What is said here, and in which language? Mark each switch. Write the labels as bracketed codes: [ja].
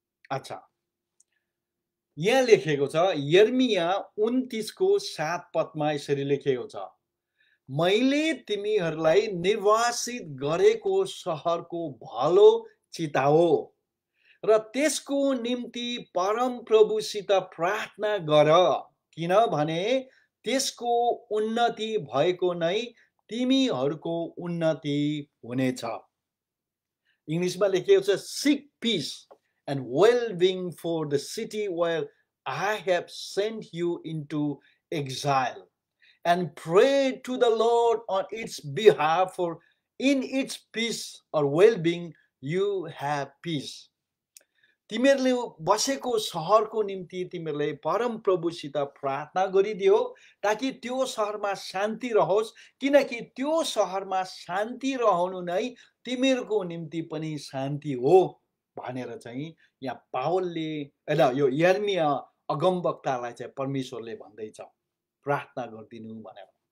[ne] अच्छा, यहाँ लेखेको छ यर्मिया 29:7 पदमा यसरी लेखेको छ, मैले तिमीहरूलाई निर्वासित गरेको सहरको भलो चिताओ र त्यसको निम्ति परम प्रभुसित प्रार्थना गर, किनभने त्यसको उन्नति भएको नै तिमीहरूको उन्नति हुनेछ। इङ्ग्लिसमा लेखेको छ, [en] seek peace and well-being for the city where I have sent you into exile, and pray to the Lord on its behalf, for in its peace or well-being you have peace। [ne] तिमीहरूले बसेको सहरको निम्ति तिमीहरूले परम प्रभुसित प्रार्थना गरिदियो ताकि त्यो सहरमा शान्ति रहोस्, किनकि त्यो सहरमा शान्ति रहनु नै तिमीहरूको निम्ति पनि शान्ति हो भनेर चाहिँ यहाँ पावलले यो यर्मिया अगमवक्तालाई चाहिँ परमेश्वरले भन्दैछ प्रार्थना गरिदिनु भनेर।